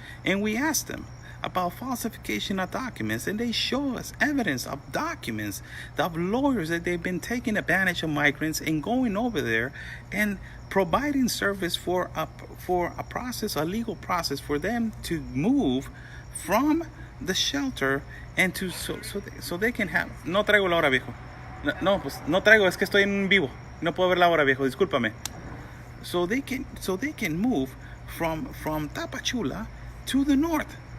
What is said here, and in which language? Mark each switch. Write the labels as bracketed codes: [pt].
[en] And we asked them about falsification of documents, and they show us evidence of documents of lawyers that they've been taking advantage of migrants and going over there and providing service for a legal process for them to move from the shelter and to so they can have. [es] No traigo la hora, viejo. No, pues no traigo, es que estoy en vivo. No puedo ver la hora, viejo. Discúlpame. [en] So they can move from Tapachula to the north.